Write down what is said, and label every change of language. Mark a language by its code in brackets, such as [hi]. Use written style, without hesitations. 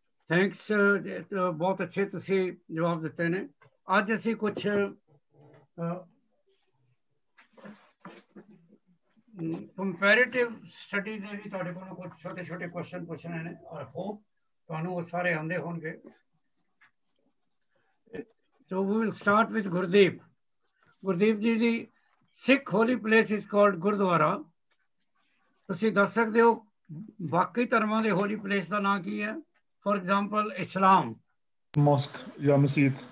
[pa] Thanks, ਬਹੁਤ ਅੱਛੇ ਤੁਸੀਂ ਜਵਾਬ ਦਿੱਤੇ ਨੇ। ਅੱਜ ਅਸੀਂ ਕੁਛ ਕੰਪੈਰੀਟਿਵ ਸਟੱਡੀ ਦੇ ਵੀ ਤੁਹਾਡੇ ਕੋਲ ਕੁਝ ਛੋਟੇ ਛੋਟੇ ਕੁਐਸਚਨ ਪੁੱਛਣੇ ਨੇ ਔਰ ਹੋਪ ਤੁਹਾਨੂੰ ਉਹ ਸਾਰੇ ਆਉਂਦੇ ਹੋਣਗੇ। [en] So we will start with Gurdeep. Gurdeep ji [pa] ਦੀ [en] Sikh holy place is called gurdwara. [pa] ਤੁਸੀਂ ਦੱਸ ਸਕਦੇ ਹੋ ਬਾਕੀ ਧਰਮਾਂ ਦੇ ਹੋਲੀ ਪਲੇਸ ਦਾ ਨਾਂ ਕੀ ਹੈ? [en] for example Islam [pa] mosque ਜਾਂ ਮਸਜਿਦ,